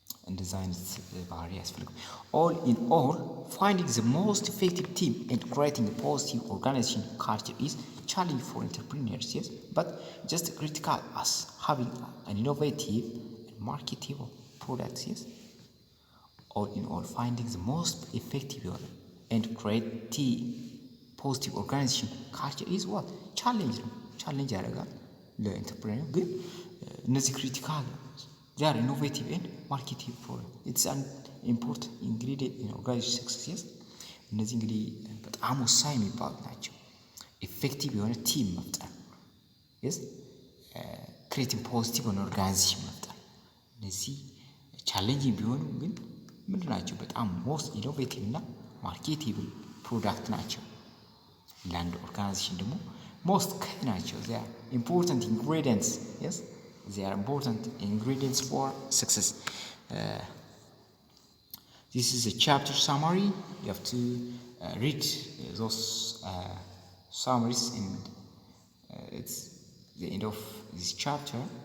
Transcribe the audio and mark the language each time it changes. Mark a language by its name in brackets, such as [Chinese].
[Amharic] እንደዛ አይነት ባህሪ ያስፈልጋል። [English] all in all, finding the most effective team and creating a positive organization culture is challenging for entrepreneurs, yes, but just critical as having an innovative and marketable product. Yes, all in all, finding the most effective and creating positive organization culture is what? challenge [Amharic] ያደርጋል ለኢንተርፕረነር። ግን እነዚህ [English] ክሪቲካል they are innovative and marketable product. It's an important ingredient in organization success. [Amharic] Yes, እነዚህ እንግዲህ በጣም ወሳኝ የሚባሉ ናቸው። ኢፌክቲቭ የሆነ ቲም መፍጠር፣ yes ክሬቲንግ ፖዚቲቭ የሆነ ኦርጋናይዜሽን መፍጠር። እነዚህ ቻሌንጂንግ ቢሆኑ ግን ምንድን ናቸው? በጣም ሞስት ኢኖቬቲቭ እና ማርኬቴብል ፕሮዳክት ናቸው። ለአንድ ኦርጋናይዜሽን ደግሞ ሞስት ከይ ናቸው። [English] they are important ingredients. Yes, they are important ingredients for success. This is a chapter summary. You have to read those summaries, and it's the end of this chapter.